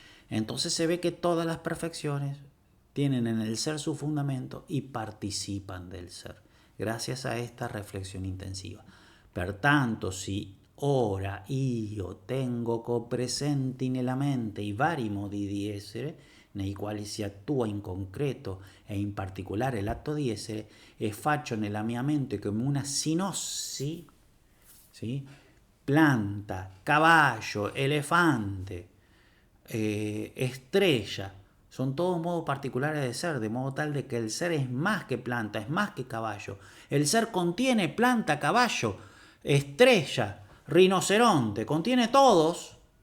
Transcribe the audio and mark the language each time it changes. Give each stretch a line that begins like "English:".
Spanish: Entonces se ve que todas las perfecciones tienen en el ser su fundamento y participan del ser, gracias a esta reflexión intensiva.
Italian: Pertanto, si ora io tengo copresenti nella mente i vari modi di essere, nei quali si attua in concreto e in particolare l'atto di essere, e faccio nella mia mente come una sinossi, ¿sí?
Spanish: Planta, caballo, elefante, estrella, son todos modos particulares de ser, de modo tal de que el ser es más que planta, es más que caballo. El ser contiene planta, caballo, estrella, rinoceronte, contiene todos.